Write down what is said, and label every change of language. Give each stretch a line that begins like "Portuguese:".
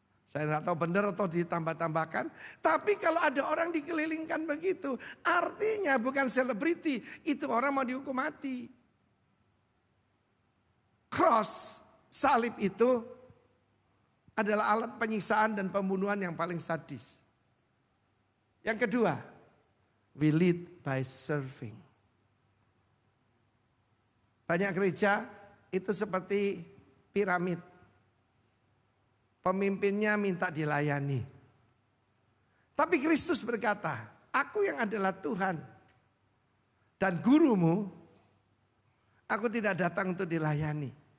Indonesian: Saya tidak tahu benar atau ditambah-tambahkan. Tapi kalau ada orang dikelilingkan begitu. Artinya bukan selebriti. Itu orang mau dihukum mati. Cross, salib itu adalah alat penyiksaan dan pembunuhan yang paling sadis. Yang kedua,
English: we lead by serving.
Indonesian: Banyak gereja itu seperti piramid. Pemimpinnya minta dilayani. Tapi Kristus berkata, aku yang adalah Tuhan dan gurumu, aku tidak datang untuk dilayani.